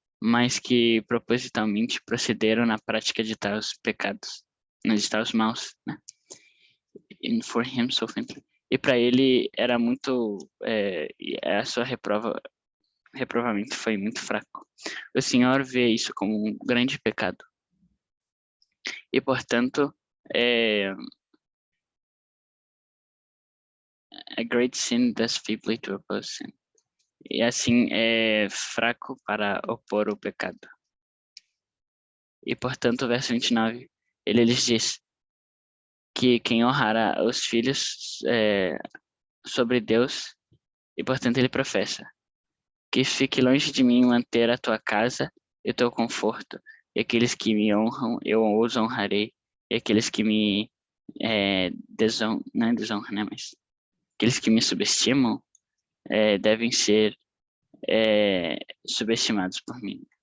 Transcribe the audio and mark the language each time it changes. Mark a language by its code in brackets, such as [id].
[pt] Mas que propositalmente procederam na prática de tais pecados, de tais maus, né? [en] And for him so faintly. [pt] E para ele era muito, a sua reprovamento foi muito fraco. O Senhor vê isso como um grande pecado. E, portanto, [en] a great sin does feebly to oppose sin. [pt] E assim é fraco para opor o pecado. E, portanto, o verso 29, ele lhes diz que quem honrará os filhos sobre Deus, e, portanto, ele professa que fique longe de mim manter a tua casa e o teu conforto, e aqueles que me honram, eu os honrarei, e aqueles que me desonram, não é desonra, né, mas aqueles que me subestimam devem ser subestimados por mim.